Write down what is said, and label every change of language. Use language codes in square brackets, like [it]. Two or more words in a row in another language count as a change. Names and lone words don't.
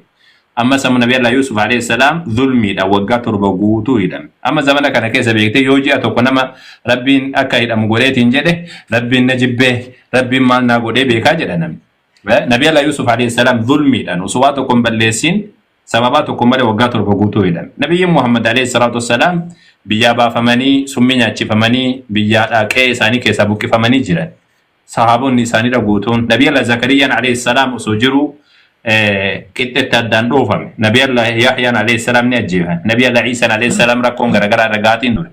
[om] Amma samu [ar] نبي الله [om] Yusuf [ar] عليه السلام [om] zulmiidha waggaa 7 guutuu hidhame. Amma zamana kana keessa beektee yoo ji'a tokko nama rabbiin akka hidhamu godheetiin jedhe rabbiin na jibbee rabbiin maal naa godhee beekaa jedha namni. [ar] نبي الله [om] Yusuf [ar] عليه السلام [om] zulmiidhaan osoo waa tokko hin balleessin sababaa tokko malee waggaa 7 guutuu hidhame. Nabiyyiin Muhammad [ar] عليه الصلاة والسلام [om] biyyaa baafamanii summii nyaachifamanii biyyaa dhaqee isaanii keessaa buqqifamanii jiran. Sahaabonni isaaniidha guutuun [ar] نبي الله [om] Zakariyaan [ar] عليه السلام [om] osoo jiru qixxeetti addaan dhoofame. [ar] نبي الله [om] Yahyaan [ar] عليه السلام [om] ni ajjeefame. [ar] نبي الله [om] Iisaan [ar] عليه السلام [om] rakkoon garaagaraa ragaatiin ture.